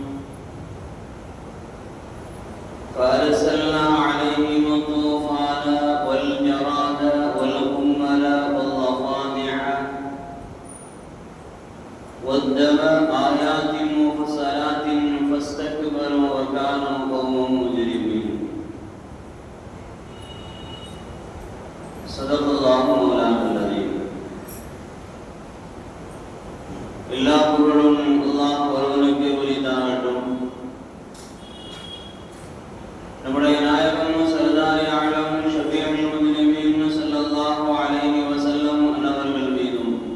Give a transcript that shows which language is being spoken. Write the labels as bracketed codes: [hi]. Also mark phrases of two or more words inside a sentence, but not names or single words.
[ar] فأرسلنا عليهم الطوفان والجراد والقمل والضفادع والدم آيات مفصلات فاستكبروا وكانوا قوما مجرمين. صدق الله مولانا العظيم. [ta] எல்லா புகழும் அல்லாஹ் ஒருவனுக்கு உரித்தாகட்டும். நம்முடைய நாயகம் [ur] سردار عالم [ar] شفيع المسلمين صلى الله عليه وسلم [ta] அவர்கள் மீதும்